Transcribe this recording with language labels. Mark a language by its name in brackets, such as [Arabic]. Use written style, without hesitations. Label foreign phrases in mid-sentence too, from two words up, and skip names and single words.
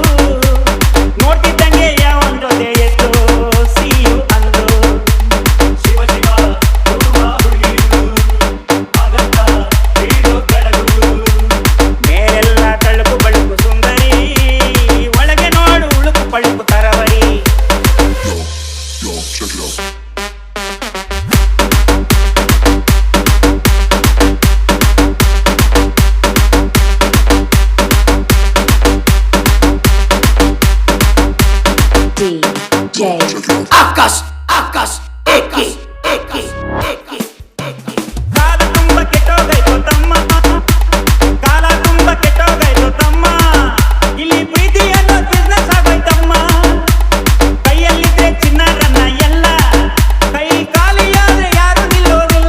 [Kannada] ನೋಡ್ತಿದ್ದಂಗೆ ಯಾವನ್ ಜೊತೆ ಎದ್ದು ಸಿಯು ಅಂದು. ಶಿವ ಶಿವ ಹುಡುಗ ಹುಡುಗಿರು, ಹಾಗಂತ ಬೀಳೋದ್ ಬೆಡಗುರು. ಮೇಲೆಲ್ಲ ತಳುಕು ಬಳುಕು ಸುಂದರಿ, ಒಳಗೆ ನೋಡು ಉಳುಕು ಪಳುಕು ತರವರಿ. [English] Yo, check it out. DJ Check it out. [Kannada] ಆಕಾಶ್ ಆಕಾಶ್ ಏಕಿ ಏಕಿ ಏಕಿ ಏಕಿ ಕಾಲ ತುಂಬ ಕೆಟ್ಟೋಗೈತು ತಮ್ಮ, ಕಾಲ ತುಂಬ ಕೆಟ್ಟೋಗೈತು ತಮ್ಮ. ಇಲ್ಲಿ ಪ್ರೀತಿ ಅನ್ನೋ ಬಿಸ್ನೆಸ್ ಆಗೋಯ್ತಮ್ಮ. ಕೈಯಲ್ಲಿದ್ರೆ ಚಿನ್ನರನ್ನ ಎಲ್ಲ, ಕೈ ಖಾಲಿಯಾದ್ರೆ ಯಾರು ನಿಲ್ಲೋದಿಲ್ಲ.